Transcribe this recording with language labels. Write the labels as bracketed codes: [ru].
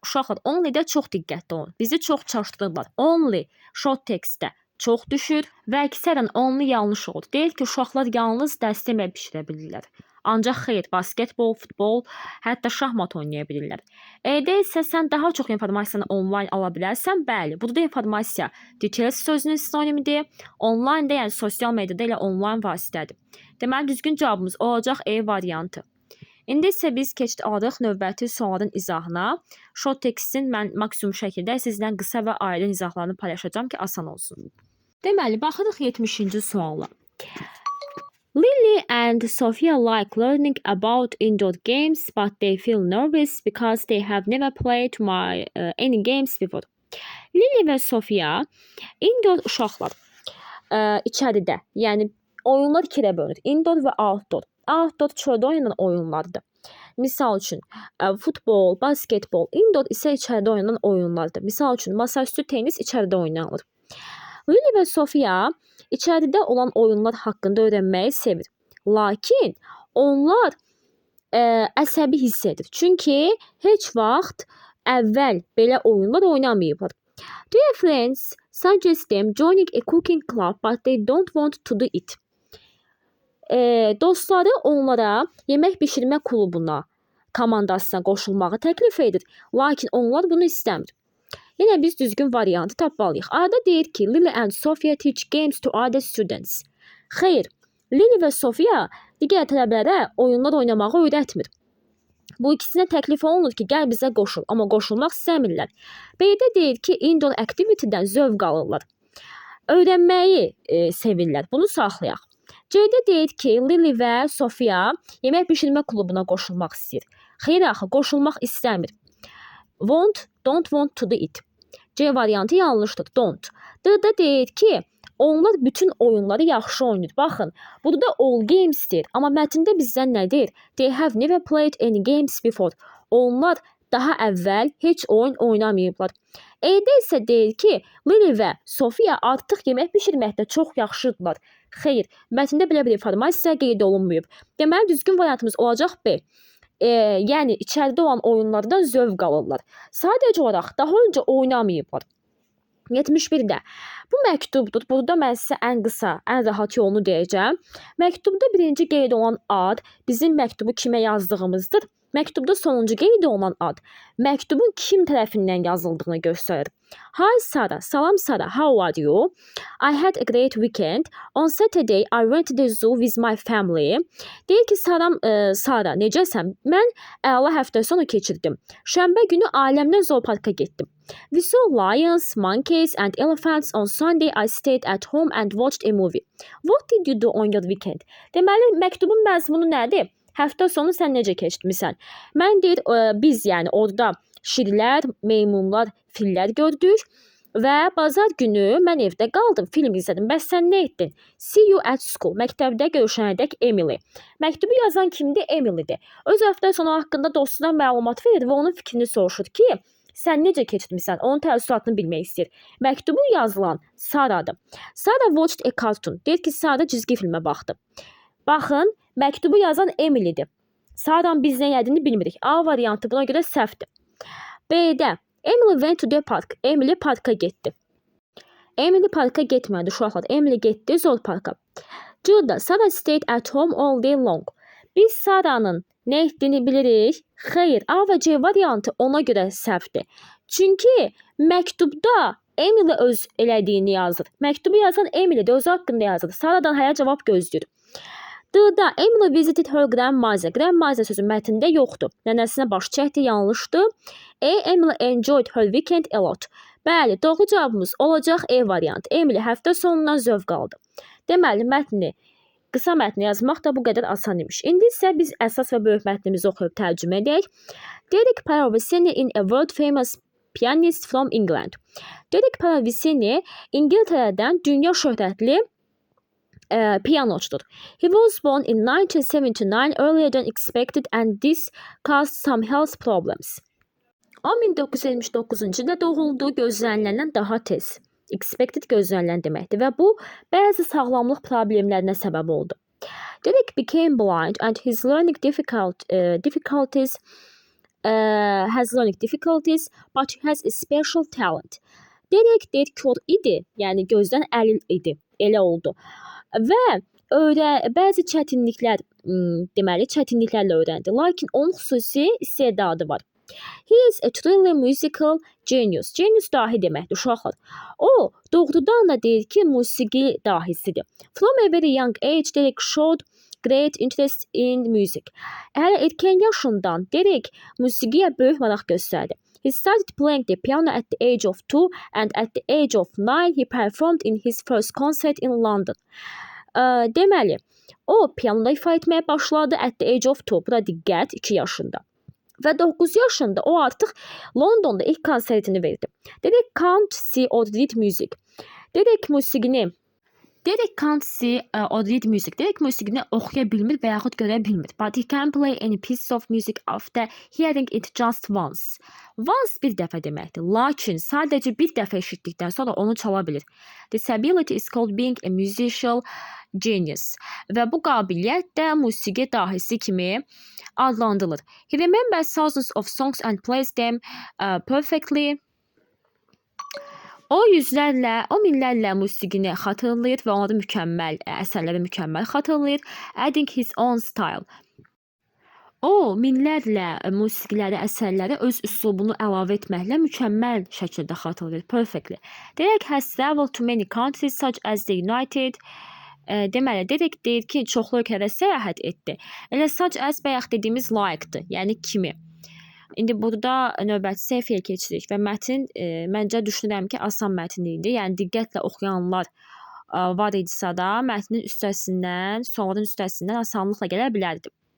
[az] Uşaqlar, only-də çox diqqətli olun. Bizi çox çaşdırırlar. Only short textdə çox düşür və əksərən only yanlış olur. Deyir ki, uşaqlar yalnız dərs yemək bişirə bilirlər. Ancaq xeyr, basketbol, futbol, hətta şahmat oynaya bilirlər. E-də isə sən daha çox informasiyanı online ala bilərsən. Bəli, burada informasiya details sözünün sinonimidir. Online də, yəni sosial mediada elə online vasitədir. Deməli, düzgün cavabımız olacaq E variantı. İndi isə biz keçid alırıq növbəti sualların izahına. Short textin mən maksimum şəkildə sizlə qısa və aydın izahlarını paylaşacağam ki, asan olsun. Deməli, baxırıq 70-ci suala. [en] Lily and Sophia like learning about indoor games, but they feel nervous because they have never played any games before. [az] Lily və Sophia indoor uşaqlar içəridə, yəni oyunlar ikiyə bölünür. Indoor və outdoor. Outdoor çöldə oynanan oyunlardır. Misal üçün, futbol, basketbol, indoor isə içəridə oynanan oyunlardır. Misal üçün, masaüstü tenis içəridə oynanılır. Lily və Sophia içəridə olan oyunlar haqqında öyrənməyi sevir. Lakin onlar əsəbi hiss edir. Çünki heç vaxt əvvəl belə oyunlar oynamayıblar. [en] Their friends suggest them joining a cooking club, but they don't want to do it. [az] Dostları onlara yemək bişirmə klubuna, komandasına qoşulmağı təklif edir. Lakin onlar bunu istəmir. Yenə biz düzgün variantı tapmalıyıq. A-da deyir ki, [en] Lily and Sophia teach games to other students. [az] Xeyr, Lily və Sophia digər tələbələrə oyunlar oynamağı öyrətmir. Bu ikisinə təklif olunur ki, gəl bizə qoşul, amma qoşulmaq istəmirlər. B-də deyir ki, indoor activity-dən zövq alırlar. Öyrənməyi sevirlər. Bunu saxlayaq. C-də deyir ki, Lily və Sophia yemək bişirmə klubuna qoşulmaq istəyir. Xeyr axı, qoşulmaq istəmir. [en] Don't want to do it. [az] C variantı yanlışdır. Don't. D-də deyir ki, onlar bütün oyunları yaxşı oynayır. Baxın, burada [en] all games [az] deyir. Amma mətndə bizdən nə deyir? [en] They have never played any games before. [az] Onlar daha əvvəl heç oyun oynamayıblar. E-də isə deyir ki, Lily və Sophia artıq yemək bişirməkdə çox yaxşıdırlar. Xeyr, mətndə belə bir informasiya qeyd olunmayıb. Deməli, düzgün variantımız olacaq B. Yəni içəridə olan oyunlardan zövq alırlar. Sadəcə olaraq daha öncə oynamayıblar. 71-də. Bu məktubdur. Burada mən sizə ən qısa, ən rahat yolunu deyəcəm. Məktubda birinci qeyd olunan ad bizim məktubu kimə yazdığımızdır. Məktubda sonuncu qeyd olunan ad məktubun kim tərəfindən yazıldığını göstərir. [en] Hi Sarah, [az] salam Sarah, [en] how are you? I had a great weekend. On Saturday I went to the zoo with my family. [az] Deyir ki, salam Sarah, necəsən? Mən əla həftə sonu keçirdim. Şənbə günü ailəmlə zooparka getdim. [en] We saw lions, monkeys and elephants. On Sunday I stayed at home and watched a movie. What did you do on your weekend? [az] Deməli, məktubun məzmunu nədir? Həftə sonu sən necə keçirmisən? Mən deyir, biz yəni orada şirlər, meymunlar, fillər gördük və bazar günü mən evdə qaldım, film izlədim. Bəs sən nə etdin? [en] See you at school. [az] Məktəbdə görüşənədək Emily. Məktubu yazan kimdir? Emilydir. Öz həftə sonu haqqında dostuna məlumat verir və onun fikrini soruşur ki, sən necə keçirmisən? Onun təəssüratını bilmək istəyir. Məktubu yazılan Sarah'dır. [en] Sarah watched a cartoon. [az] Deyir ki, Sarah cizgi filmə baxdı. Baxın, məktubu yazan Emily'dir. Sarah'ın biz nə yədiyini bilmirik. A variantı buna görə səhvdir. B'də [en] Emily went to the park. [az] Emily parka getdi. Emily parka getmədi uşaqlar. Emily getdi zooparka. [en] C'da Sarah stayed at home all day long. [az] Biz Sarah'nın nə etdiyini bilirik? Xeyr, A və C variantı ona görə səhvdir. Çünki məktubda Emily öz elədiyini yazır. Məktubu yazan Emily də özü haqqında yazır. Sarah'dan hələ cavab gözləyir. [en] D-da Emily visited her grandmother. [az] Grandmother sözü mətndə yoxdur. Nənəsinə baş çəkdi, yanlışdır. [en] Emily enjoyed her weekend a lot. [az] Bəli, doğru cavabımız olacaq E variantı. Emily həftə sonundan zövq aldı. Deməli, qısa mətni yazmaq da bu qədər asan imiş. İndi isə biz əsas və böyük mətnimizi oxuyub tərcümə edək. [en] Derek Paravicini in a world famous pianist from England. [az] Derek Paravicini İngiltərədən dünya şöhrətli piyanoçudur. [en] He was born in 1979, earlier than expected, and this caused some health problems. [az] O 1979-cu ildə doğuldu, gözləniləndən daha tez. Expected gözlənilən deməkdir və bu bəzi sağlamlıq problemlərinə səbəb oldu. [en] Derek became blind and his learning difficulties, but he has a special talent. [az] Derek kör idi, yəni gözdən əlil idi, elə oldu. Və bəzi çətinliklərlə öyrəndi. Lakin onun xüsusi istedadı var. [en] He is a truly musical genius. [az] Genius dahi deməkdir, uşaqlar. O, doğrudan da deyir ki, musiqi dahisidir. [en] From a very young age, Derek showed great interest in music. [az] Hələ erkən yaşından Derek musiqiyə böyük maraq göstərdi. [en] He started playing the piano at the age of 2 and at the age of 9 he performed in his first concert in London. [az] Deməli, o pianoda ifa etməyə başladı [en] at the age of 2. [az] Bura diqqət, 2 yaşında. Və 9 yaşında o artıq Londonda ilk konsertini verdi. [en] Derek can't see or read music. [az] Derek musiqini oxuya bilmir və yaxud görə bilmir. [en] But he can play any piece of music after hearing it just once. [az] Once bir dəfə deməkdir. Lakin sadəcə bir dəfə eşitdikdən sonra onu çala bilir. [en] This ability is called being a musical genius. [az] Və bu qabiliyyət də musiqi dahisi kimi adlandırılır. [en] He remembers thousands of songs and plays them perfectly. [az] O minlərlə musiqini xatırlayır və onları əsərləri mükəmməl xatırlayır. [en] Adding his own style. [az] O minlərlə musiqiləri, əsərləri öz üslubunu əlavə etməklə mükəmməl şəkildə xatırlayır. [en] Perfectly. Derek has traveled to many countries such as the United. [az] Deməli, Derek deyir ki, çoxlu ölkələrə səyahət etdi. Elə such as bayaq dediyimiz like-dır, yəni kimi. İndi burada növbəti səhifəyə keçirik və mətn məncə düşünürəm ki, asan mətn idi. Yəni diqqətlə oxuyanlar var idisə da mətnin üstəsindən, sualların üstəsindən asanlıqla gələ bilərdi.